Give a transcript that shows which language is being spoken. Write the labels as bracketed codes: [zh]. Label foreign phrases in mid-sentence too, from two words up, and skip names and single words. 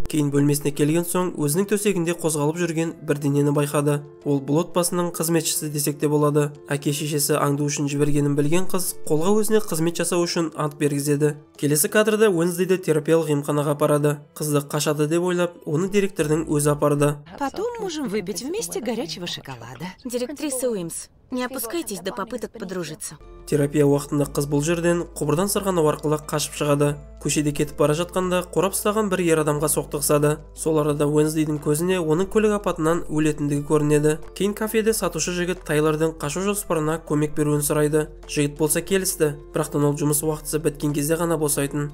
[kk] Кейін бөлмесіне келген соң өзінің төсегінде қозғалып жүрген бірдеңені байқады. Ол бұл отбасының қызметшісі десек те болады. Әке шешесі аңду үшін жібергенін білген қыз қолға өзіне қызмет жасау үшін ант бергізеді. Келесі кадрда Wednesdayді терапиялық емханаға апарады. Қызды қашады деп ойлап, оны директордың өзі апарды. [ru] Потом можем выпить вместе горячего шоколада. Директриса Уимс, не опускайтесь до попыток подружиться. [kk] Терапия уақытында қыз бұл жерден құбырдан сырғанау арқылы қашып шығады. Көшеде кетіп бара жатқанда қорап ұстаған бір ер адамға соқтығысады. Сол арада Wednesdayдің көзіне оның көлік апатынан өлетіндігі көрінеді. Кейін кафеде сатушы жігіт Тайлордың қашу жоспарына көмек беруін сұрайды. Жігіт болса келісті, бірақтан ол жұмыс уақытысы біткен кезде ғана босайтын.